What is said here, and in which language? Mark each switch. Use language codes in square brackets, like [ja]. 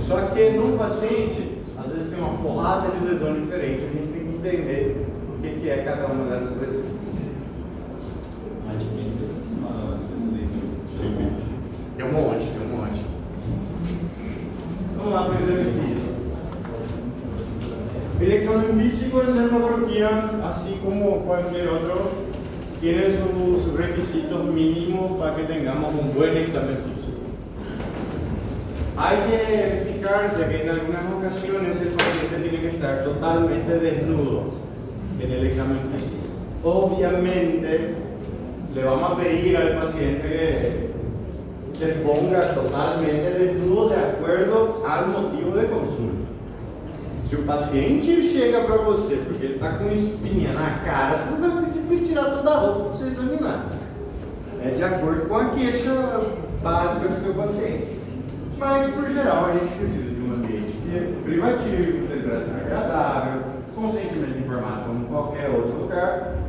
[pt] Só que no paciente, às vezes tem uma porrada de lesão diferente. A gente tem que entender o que é cada uma dessas lesões. Mais difícil que essas leituras. Tem um monte. Vamos lá para o exame físico. [es] El examen físico en dermatología, así como cualquier otro, tiene sus requisitos mínimos para que tengamos un buen examen físico. Hay que fijarse que en algunas ocasiones el paciente tiene que estar totalmente desnudo en el examen físico. Obviamente, le vamos a pedir al paciente que se ponga totalmente desnudo de acuerdo al motivo de consulta. [pt] Se o paciente chega para você porque ele está com espinha na cara, você não vai pedir para ele tirar toda a roupa para você examinar. É de acordo com a queixa básica do seu paciente. Mas, por geral, a gente precisa de um ambiente privativo, temperatura agradável, consentimento informado como qualquer outro lugar.